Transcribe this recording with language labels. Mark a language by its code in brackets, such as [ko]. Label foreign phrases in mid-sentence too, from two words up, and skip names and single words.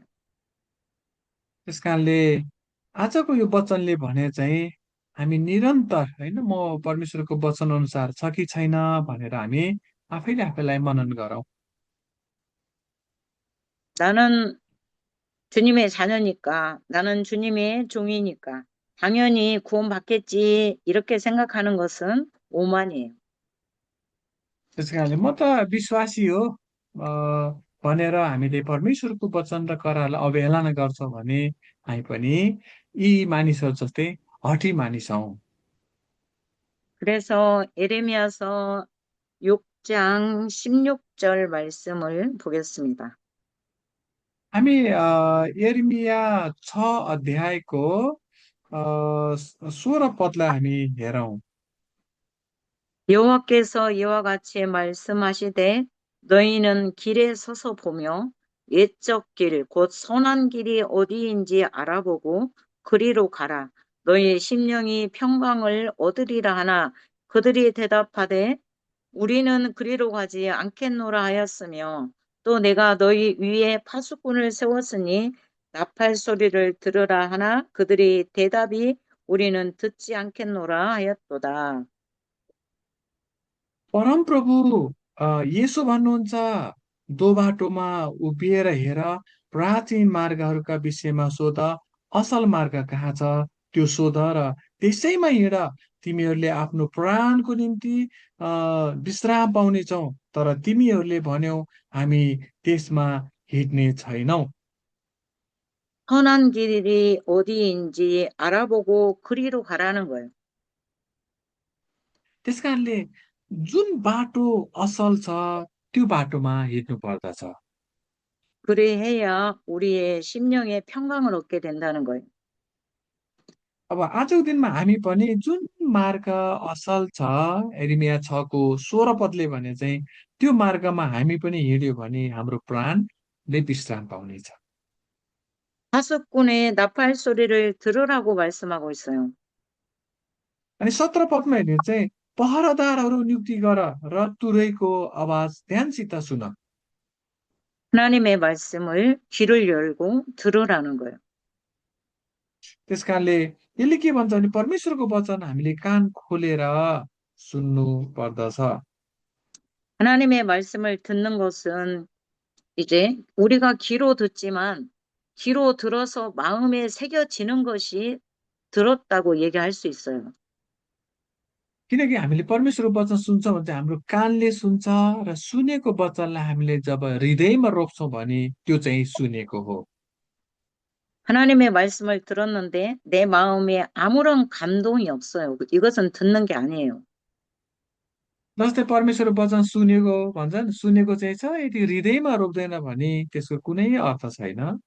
[ne] त्यस कारणले आजको यो वचनले भने चाहिँ हामी निरन्तर होइन म परमेश्वरको वचन अनुसार छ कि छैन भनेर हामी आफैले आफैलाई मनन गरौँ। [ko] 나는 주님의 자녀니까, 나는 주님의 종이니까, 당연히 구원받겠지, 이렇게 생각하는 것은 오만이에요. [ne] त्यस कारणले म त विश्वासी हो अ, भनेर हामीले परमेश्वरको वचन र करारलाई अवहेलना गर्छौँ भने हामी पनि यी मानिसहरू जस्तै हठी मानिस हौँ। [ko] 그래서 에레미야서 6장 16절 말씀을 보겠습니다. [ne] हामी यिर्मया 6 अध्यायको 16 पदलाई हामी हेरौँ। [ko] 여호와께서 이와 같이 말씀하시되 너희는 길에 서서 보며 옛적 길, 곧 선한 길이 어디인지 알아보고 그리로 가라. 너희 심령이 평강을 얻으리라 하나 그들이 대답하되 우리는 그리로 가지 않겠노라 하였으며 또 내가 너희 위에 파수꾼을 세웠으니 나팔 소리를 들으라 하나 그들이 대답이 우리는 듣지 않겠노라 하였도다. [ne] परमप्रभु यसो भन्नुहुन्छ, दो बाटोमा उभिएर हेर, प्राचीन मार्गहरूका विषयमा सोध, असल मार्ग कहाँ छ त्यो सोध र त्यसैमा हिँड। तिमीहरूले आफ्नो प्राणको निम्ति विश्राम पाउनेछौ। तर तिमीहरूले भन्यौ हामी त्यसमा हिँड्ने छैनौ। [ko] 선한 길이 어디인지 알아보고 그리로 가라는 거예요. [ne] त्यसकारणले जुन बाटो असल छ त्यो बाटोमा हिँड्नु पर्दछ। [ko] 그리해야 우리의 심령의 평강을 얻게 된다는 거예요. [ne] अब आजको दिनमा हामी पनि जुन मार्ग असल छ एरिमिया 6को 16 पदले भने चाहिँ त्यो मार्गमा हामी पनि हिँड्यो भने हाम्रो प्राणले विश्राम पाउनेछ। [ko] 하숫군의 나팔 소리를 들으라고 말씀하고 있어요. [ne] अनि 17 पदमा हेर्ने चाहिँ पहरादारहरू नियुक्ति गर र तुरैको आवाज ध्यानसित सुन। [ko] 하나님의 말씀을 귀를 열고 들으라는 거예요. [ne] त्यस कारणले यसले के भन्छ भने परमेश्वरको वचन हामीले कान खोलेर सुन्नु पर्दछ। [ko] 하나님의 말씀을 듣는 것은 이제 우리가 귀로 듣지만 귀로 들어서 마음에 새겨지는 것이 들었다고 얘기할 수 있어요. [ne] किनकि हामीले परमेश्वरको वचन सुन्छौँ भने चाहिँ हाम्रो कानले सुन्छ र सुनेको वचनलाई हामीले जब हृदयमा रोप्छौँ भने त्यो चाहिँ सुनेको हो। [ko] 하나님의 말씀을 들었는데 내 마음에 아무런 감동이 없어요. 이것은 듣는 게 아니에요. [ne] जस्तै परमेश्वरको वचन सुनेको भन्छ नि सुनेको चाहिँ छ यदि हृदयमा रोप्दैन भने त्यसको कुनै अर्थ छैन।